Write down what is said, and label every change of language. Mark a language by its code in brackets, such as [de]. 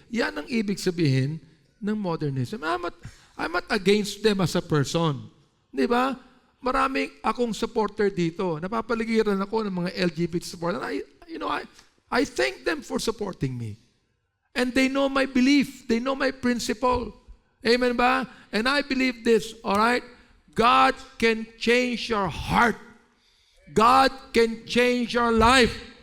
[tl] Yan ang ibig sabihin ng modernism. [en] I'm not against them as a person. [tl] Diba? Maraming akong supporter dito. Napapaligiran ako ng mga LGBT supporter. [en] I thank them for supporting me. And they know my belief. They know my principle. [tl] Amen ba? [en] And I believe this, all right? God can change your heart. God can change your life.